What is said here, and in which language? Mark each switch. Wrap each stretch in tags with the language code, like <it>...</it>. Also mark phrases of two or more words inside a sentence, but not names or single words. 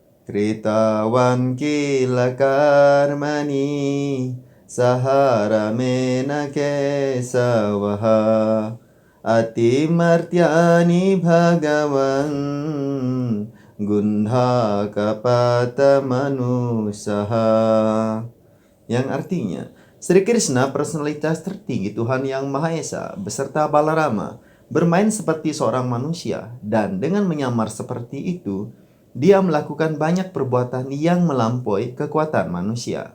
<sa>Kritawan kila karmani saharamena kesavaha atimartyani bhagavan gundha kapata manusaha.</sa> <id>Yang artinya, Sri Krishna, personalitas tertinggi Tuhan Yang Maha Esa, beserta Balarama, bermain seperti seorang manusia, dan dengan menyamar seperti itu, dia melakukan banyak perbuatan yang melampaui kekuatan manusia.</id>